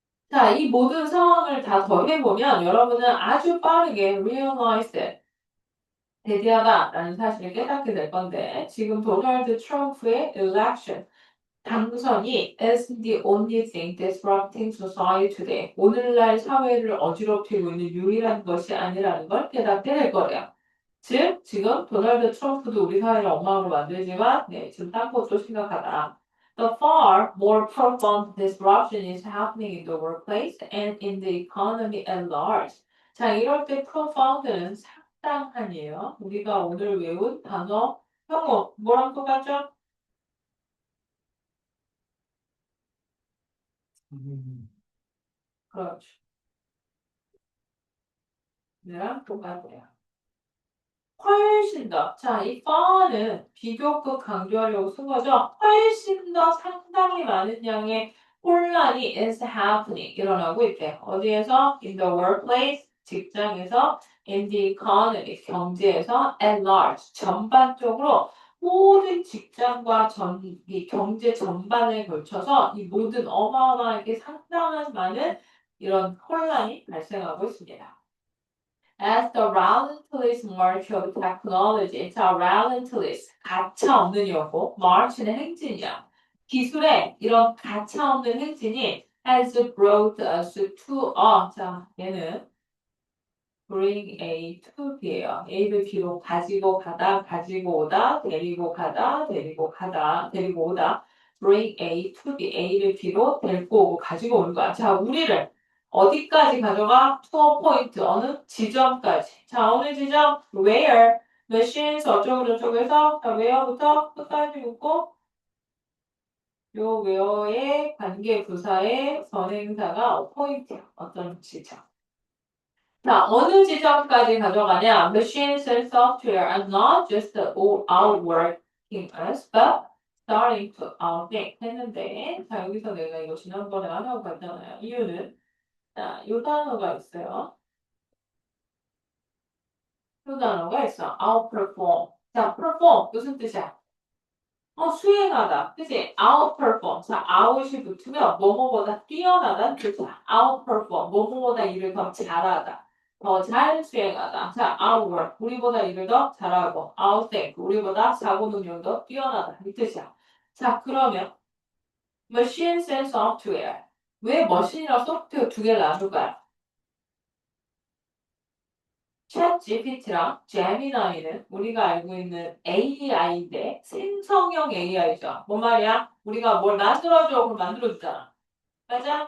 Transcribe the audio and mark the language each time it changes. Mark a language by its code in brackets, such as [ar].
[ko] 자, 이 모든 상황을 다 더해보면 여러분은 아주 빠르게 [en] realize it, [ko] 대비하다라는 사실을 깨닫게 될 건데 지금 도널드 트럼프의 election, 당선이 [en] is the only thing disrupting society today. [ko] 오늘날 사회를 어지럽히고 있는 유일한 것이 아니라는 걸 깨닫게 될 거래요. 즉, 지금 도널드 트럼프도 우리 사회를 엉망으로 만들지만, 네, 지금 딴 것도 심각하다. [en] The far more profound disruption is happening in the workplace and in the economy at large. [ko] 자, 이럴 때 profound는 상당한이에요. 우리가 오늘 외운 단어, 형어, 뭐랑 똑같죠? 그렇죠. 얘랑 똑같아요. 훨씬 더. 자, 이 far는 비교급 강조하려고 쓴 거죠. 훨씬 더 상당히 많은 양의 혼란이 [en] is happening. [ko] 일어나고 있대요. 어디에서? [en] In the workplace. [ko] 직장에서. [en] In the economy. [ko] 경제에서. [en] At large. [ko] 전반적으로 모든 직장과 이 경제 전반에 걸쳐서 이 모든 어마어마하게 상당한 많은 이런 혼란이 발생하고 있습니다. [en] As the relentless march of technology, 자, relentless, [ko] 가차없는 이었고, [en] march는 [ko] 행진이야. 기술의 이런 가차없는 행진이 [en] has brought us to [ko] 자, 얘는 [en] bring A to B예요. [ko] A를 B로 가지고 가다, 가지고 오다, 데리고 가다, 데리고 가다, 데리고 오다. bring A to B, A를 B로 데리고 오고 가지고 오는 거야. 자, 우리를 어디까지 가져가? [en] to a point, [ko] 어느 지점까지. 자, 어느 지점? where, machines 어쩌고 저쩌고해서 자, where부터 끝까지 묶고 요 where의 관계 부사의 선행사가 point이야. 어떤 지점. 자, 어느 지점까지 가져가냐? [en] Machines and software are not just outworking us, but starting to outthink [ko] 했는데, 자, 여기서 내가 이거 지난번에 안 하고 갔잖아요. 이유는, 자, 요 단어가 있어요. 요 단어가 있어. outperform. 자, perform. 무슨 뜻이야? 수행하다. 그치? outperform. 자, out이 붙으면 뭐뭐보다 뛰어나다는 뜻이야. outperform. 뭐뭐보다 일을 더 잘하다. 더 잘 수행하다. 자, outwork. 우리보다 일을 더 잘하고. outthink. 우리보다 사고 능력도 뛰어나다. 이 뜻이야. 자, 그러면 machines and software. 왜 머신이랑 소프트웨어 두 개를 나눌까요? 챗 GPT랑 제미나이는 우리가 알고 있는 AI인데 생성형 AI죠. 뭔 말이야? 우리가 뭘 만들어줘 그럼 만들어주잖아. 맞아?